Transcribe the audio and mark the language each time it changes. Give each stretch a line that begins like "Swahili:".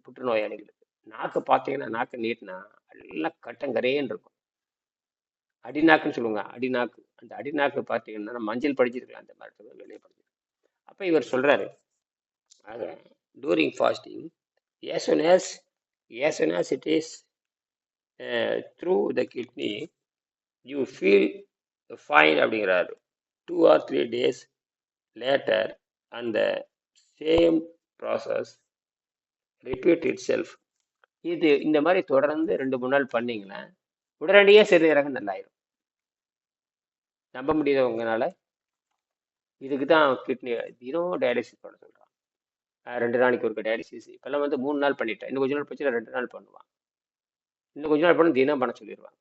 Tamil: புற்றுநோயாளிகளுக்கு நாக்கு பார்த்தீங்கன்னா, நாக்கு நீட்டினா எல்லாம் கட்டங்கரேன்னு இருக்கும். அடிநாக்குன்னு சொல்லுவாங்க. அந்த அடிநாக்கு பார்த்தீங்கன்னா மஞ்சள் படிச்சிருக்கலாம், அந்த மருத்துவம் வெளியே படிச்சிருக்கேன். அப்ப இவர் சொல்றாரு,
English: during fasting as soon as it is through the kidney you feel fine
Tamil: அப்படிங்கிறாரு.
English: 2 or 3 days later and the same process repeat itself.
Tamil: இது இந்த மாதிரி தொடர்ந்து 2-3 நாள் பண்ணீங்கன்னா உடனடியே சிறுநீரகம் நல்லாயிரும். நம்ப முடியுது உங்களால? இதுக்கு தான் கிட்னி தினம் டயாலிசிஸ் பண்ண சொல்றான். 2 நாளைக்கு ஒரு டயாலிசிஸ். இப்பெல்லாம் 3 நாள் பண்ணிட்டேன். இன்னும் கொஞ்ச நாள் போச்சு 2 நாள் பண்ணுவான். இன்னும் கொஞ்ச நாள் பண்ண தினம் பண்ண சொல்லிடுவான்.